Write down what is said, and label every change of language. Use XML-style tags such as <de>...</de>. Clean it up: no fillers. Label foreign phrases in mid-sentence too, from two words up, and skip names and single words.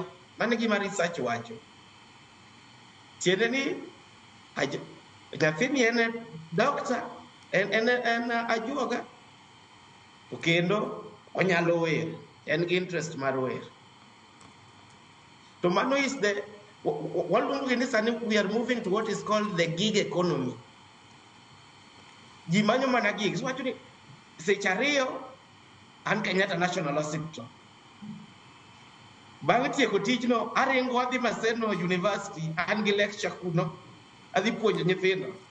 <luo>Mano gima research wacho. Tiende ni nyathini en doctor, en ajuoga, to kendo onyalo wer, en gi interest mar wer. To mano</luo> <en>is the we are moving to what is called the gig economy.</en> <luo>Ji manyo mana gigs. Wacho ni seche 2 an Kenyatta National Hospital. Bang' tieko tijno aringo adhi Maseno University, an gi lecture kuno, adhi puonjo nyithindo.</luo>